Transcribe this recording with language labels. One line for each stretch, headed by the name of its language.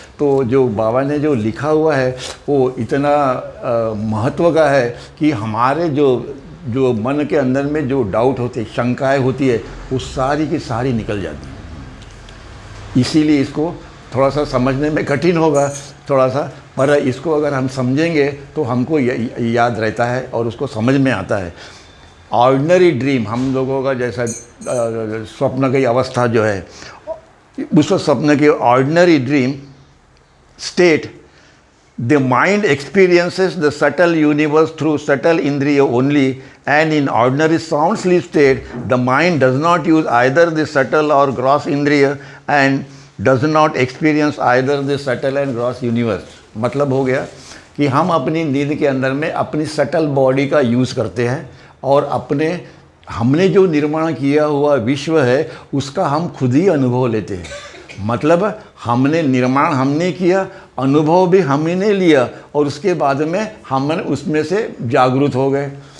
Hindi: तो जो बाबा ने जो लिखा हुआ है वो इतना महत्व का है कि हमारे जो मन के अंदर में जो डाउट होते, शंकाएँ होती है, वो सारी की सारी निकल जाती है। इसीलिए इसको थोड़ा सा समझने में कठिन होगा, थोड़ा सा पर इसको अगर हम समझेंगे तो हमको याद रहता है और उसको समझ में आता है। ऑर्डिनरी ड्रीम, हम लोगों का जैसा स्वप्न की अवस्था जो है, उस स्वप्न की ordinary dream
English: state, the mind experiences the subtle universe through subtle indriya only, and in ordinary sound sleep state the mind does not use either the subtle or gross indriya and does not experience either the subtle and gross universe।
Hindi: मतलब हो गया कि हम अपनी नींद के अंदर में अपनी सटल बॉडी का यूज़ करते हैं और हमने जो निर्माण किया हुआ विश्व है उसका हम खुद ही अनुभव लेते हैं। मतलब निर्माण हमने किया, अनुभव भी हमने लिया और उसके बाद में हम उसमें से जागरूक हो गए।